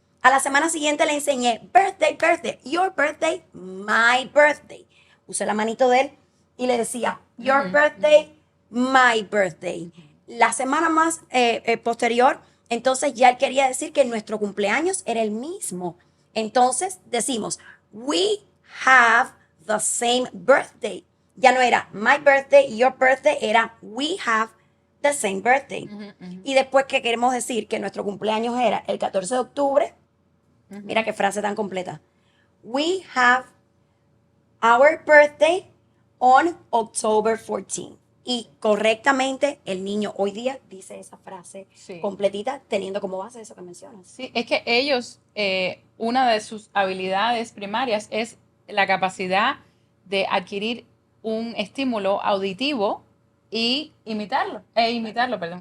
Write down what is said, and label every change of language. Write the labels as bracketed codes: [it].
[es] A la semana siguiente le enseñé, birthday, birthday, your birthday, my birthday. Usé la manito de él y le decía, your birthday, my birthday. La semana más posterior, entonces ya él quería decir que nuestro cumpleaños era el mismo. [en] Entonces decimos, we have the same birthday. [es] Ya no era my birthday, your birthday, era we have the same birthday. Y después que queremos decir que nuestro cumpleaños era el 14 de octubre, mira qué frase tan completa. [en] We have our birthday on October 14. [es] Y correctamente el niño hoy día dice esa frase completita teniendo como base eso que mencionas. Sí, es que ellos, una de sus habilidades primarias es la capacidad de adquirir un estímulo auditivo y imitarlo, imitarlo.